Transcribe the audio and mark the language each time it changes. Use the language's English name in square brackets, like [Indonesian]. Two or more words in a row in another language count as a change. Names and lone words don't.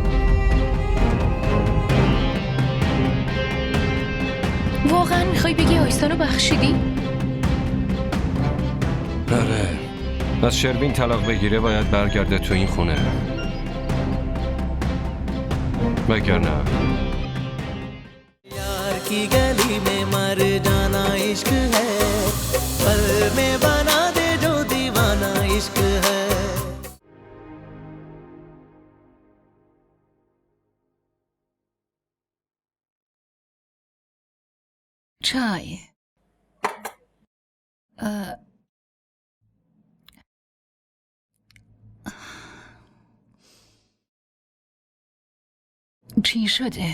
[Persian] واقعا میخوای بگی آیسان رو بخشیدی؟ آره، از شروین طلاق بگیره باید برگرده تو این خونه، وگرنه [Hindi] यार की गली में मर जाना इश्क है, पल में बना दे जो दीवाना इश्क है. [Persian] چای. چی شده؟